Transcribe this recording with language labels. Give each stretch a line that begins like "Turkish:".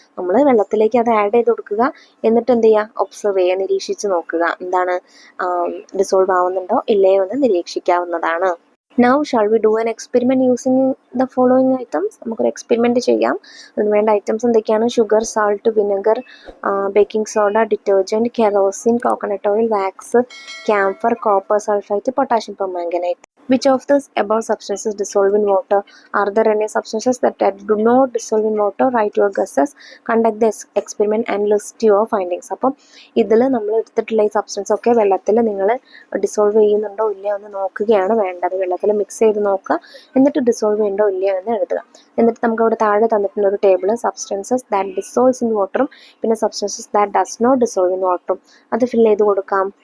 Malayalam: നമ്മൾ വെള്ളത്തിലേക്ക് അത് ആഡ് ചെയ്ത് കൊടുക്കുക, എന്നിട്ട് എന്ത് ചെയ്യുക? ഒബ്സർവ് ചെയ്യുക, നിരീക്ഷിച്ച് നോക്കുക, എന്താണ് ഡിസോൾവ് ആവുന്നുണ്ടോ ഇല്ലയോ എന്ന് നിരീക്ഷിക്കാവുന്നതാണ്.
English: Now shall we do an experiment using the following items?
Malayalam: നമുക്കൊരു എക്സ്പെരിമെൻറ്റ് ചെയ്യാം. അതിന് വേണ്ട ഐറ്റംസ് എന്തൊക്കെയാണ്? Sugar, salt, vinegar, baking soda, detergent, kerosene, coconut oil, wax, camphor, copper sulphite, potassium permanganate.
English: Which of these above substances dissolve in water? Are there any substances that do not dissolve in water? Write your guesses. Conduct the experiment and list your findings.
Malayalam: അപ്പം ഇതിൽ നമ്മൾ എടുത്തിട്ടുള്ള ഈ substance ഒക്കെ വെള്ളത്തിൽ നിങ്ങൾ dissolve ചെയ്യുന്നുണ്ടോ ഇല്ലയോ എന്ന് നോക്കുകയാണ് വേണ്ടത്. വെള്ളത്തിൽ മിക്സ് ചെയ്ത് നോക്കുക, എന്നിട്ട് ഡിസോൾവ് ചെയ്യുന്നുണ്ടോ ഇല്ലയോ എന്ന് എഴുതുക. എന്നിട്ട് നമുക്ക് അവിടെ താഴെ തന്നിട്ടുള്ള ഒരു table
English: substances that dissolves in വാട്ടറും
Malayalam: പിന്നെ substances that does not dissolve in വാട്ടറും അത് ഫില്ല് ചെയ്ത് കൊടുക്കാം.